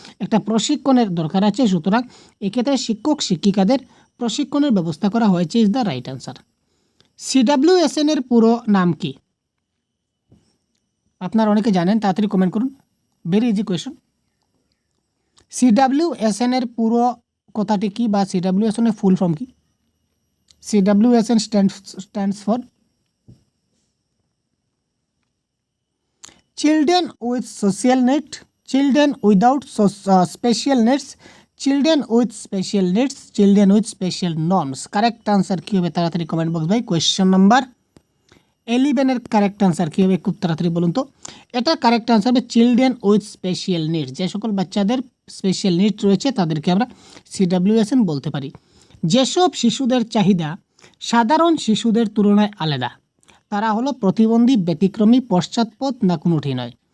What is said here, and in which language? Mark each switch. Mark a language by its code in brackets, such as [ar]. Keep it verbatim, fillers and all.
[bn] একটা প্রশিক্ষণের দরকার আছে। সুতরাং এক্ষেত্রে শিক্ষক শিক্ষিকাদের প্রশিক্ষণের ব্যবস্থা করা হয়েছে [en] Is the right answer. [bn] CWSN এর পুরো নাম কি? আপনারা অনেকে জানেন, তাড়াতাড়ি কমেন্ট করুন, [en] Very easy question. [bn] সিডাব্লিউএসএন এর পুরো কথাটি কি বা সিডাব্লিউএসএন এর ফুল ফর্ম কি? [en] C W S N stands stands for children with social need, children without so, uh, special needs, children with special needs, children with special norms. [bn] Correct answer কি হবে তাড়াতাড়ি কমেন্ট বক্স ভাই। Question number এলিভেনের correct answer কী হবে খুব তাড়াতাড়ি বলুন তো। এটা কারেক্ট আনসার হবে চিলড্রেন উইথ স্পেশাল নিডস, যে সকল বাচ্চাদের স্পেশাল নিডস রয়েছে তাদেরকে আমরা সিডাব্লিউএসএন বলতে পারি। যেসব শিশুদের চাহিদা সাধারণ শিশুদের তুলনায় আলাদা তারা হলো প্রতিবন্ধী, ব্যতিক্রমী, পশ্চাৎপদ, না কোনোটি নয়।